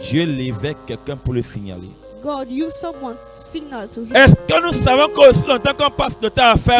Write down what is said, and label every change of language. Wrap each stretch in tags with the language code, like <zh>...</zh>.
<fr>Dieu levait quelqu'un pour le signaler.</fr> <en>God used someone to signal to him.</en> <fr>Est-ce que nous savons qu'aussi longtemps qu'on passe de temps à faire</fr>